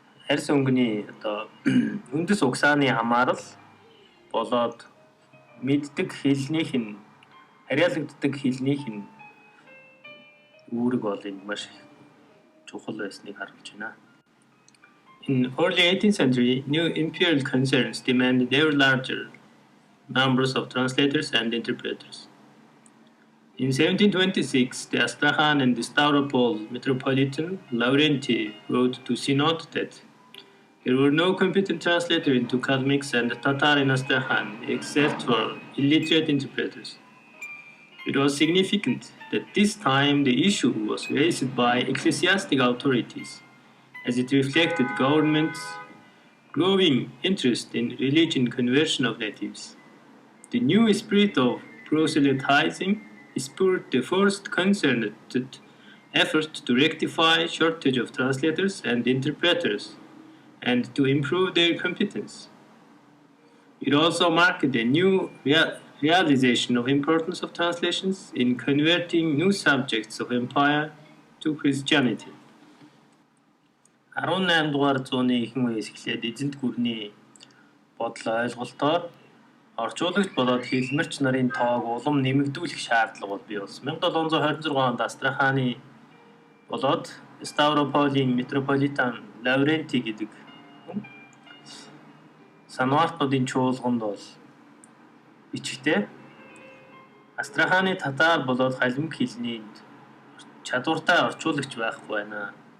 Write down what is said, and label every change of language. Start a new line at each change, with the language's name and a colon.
Mongolian: арьс өнгөний үндэс угсааны хамаарал болоод мэддэг хэлнийх нь харьяалагддаг хэлнийх нь үүрэг бол энэ маш чухал байсныг харуулж байна.
English: In early 18th century, new imperial concerns demanded ever larger numbers of translators and interpreters. In 1726, the Astrakhan and the Stavropol Metropolitan Lavrenti wrote to Synod that there were no competent translators into Kalmyks and Tatar in Astrakhan except for illiterate interpreters. It was significant that this time the issue was raised by ecclesiastical authorities, as it reflected government's growing interest in religion conversion of natives. The new spirit of proselytizing spurred the first concerted effort to rectify shortage of translators and interpreters and to improve their competence. It also marked a new realization of importance of translations in converting new subjects of empire to Christianity.
Mongolian: 18 дугаар зууны ихэнх үеэс эхлээд эзэнт гүрний бодол ойлголтоор орчуулагч болоод хэлмэрч нарын тоог улам нэмэгдүүлэх шаардлага бол бий болсон. 1726 онд Астраханы болоод Ставрополийн метрополитан Лавренти гэдэг санвартнуудын чуулганд бол бичгтээ Астраханы татар болоод халимг хэлний чадвартай орчуулагч байхгүй байна.